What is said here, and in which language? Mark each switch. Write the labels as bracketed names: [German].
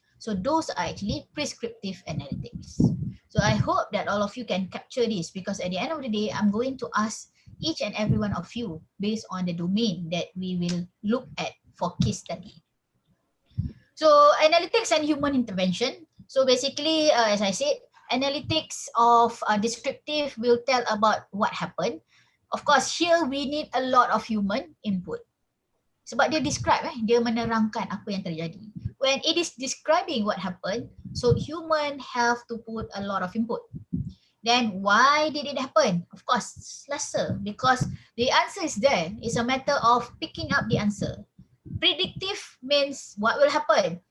[English] So those are actually prescriptive analytics. So I hope that all of you can capture this, because at the end of the day, I'm going to ask each and every one of you based on the domain that we will look at for case study. So analytics and human intervention. So basically, as I said, analytics of descriptive will tell about what happened. Of course, here we need a lot of human input. [Malay] Sebab dia describe, dia menerangkan apa yang terjadi. [English] When it is describing what happened, so human have to put a lot of input. Then why did it happen? Of course, lesser, because the answer is there. It's a matter of picking up the answer. Predictive means what will happen.